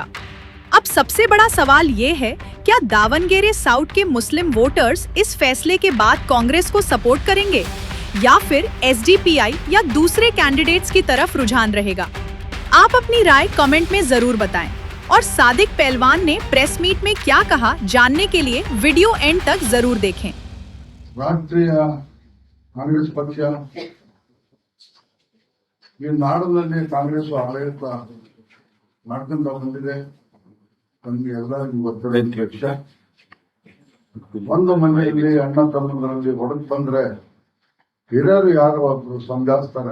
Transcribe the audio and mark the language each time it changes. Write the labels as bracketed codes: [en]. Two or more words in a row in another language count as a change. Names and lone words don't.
[hi] अब सबसे बड़ा सवाल ये है, क्या दावनगेरे साउथ के [en] Muslim voters [hi] इस फैसले के बाद कांग्रेस को सपोर्ट करेंगे या फिर एसडीपीआई या दूसरे कैंडिडेट्स की तरफ रुझान रहेगा? आप अपनी राय कमेंट में जरूर बताएं और सादिक पहलवान ने [en] press meet [hi] में क्या कहा जानने के लिए [en] video end [hi] तक जरूर देखें। [kn] ರಾಷ್ಟ್ರೀಯ ಕಾಂಗ್ರೆಸ್ ಪಕ್ಷ ಈ ನಾಡಿನಲ್ಲಿ ಕಾಂಗ್ರೆಸ್ ಆಡಳಿತ ಮಾಡ್ಕೊಂತ ಬಂದಿದೆ. ನಮಗೆ ಎಲ್ಲರಿಗೂ ಗೊತ್ತಿದೆ ವಿಷಯ. ಒಂದು ಮನೆಯಲ್ಲಿ ಅಣ್ಣ ತಮ್ಮಂದರಲ್ಲಿ ಹೊಡೆದು ಬಂದ್ರೆ ಹಿರಿಯರು ಯಾರು ಒಬ್ರು ಸಂಜಾಯಿಸ್ತಾರೆ.